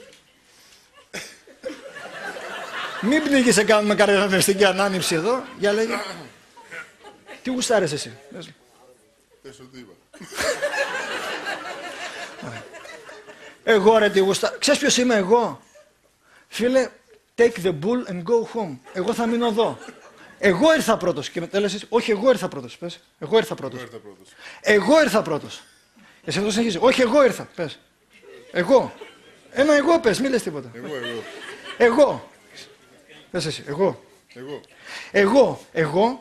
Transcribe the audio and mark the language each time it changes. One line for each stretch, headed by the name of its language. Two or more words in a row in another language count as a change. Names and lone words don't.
Greek: Μην πνίγεσαι, κάνουμε καρδιαγνωστική ανάνυψη εδώ, για λέγε. Τι γουστάρεις εσύ, πες μου. Πες ό,τι είπα. Εγώ ρε τι γουστάρω, ξέρεις ποιος είμαι εγώ. Φίλε,
English: take the bull and go home.
Greek: Εγώ θα μείνω εδώ. Εγώ ήρθα πρώτος. Και μετά λες, όχι, εγώ ήρθα πρώτος. Πες. Εγώ ήρθα πρώτος. Εγώ ήρθα πρώτος. Εσύ αυτό συνεχίζει. Όχι, εγώ ήρθα. Πες. Εγώ. Ένα εγώ πες, μη λες τίποτα. Εγώ. Πες εσύ. Εγώ.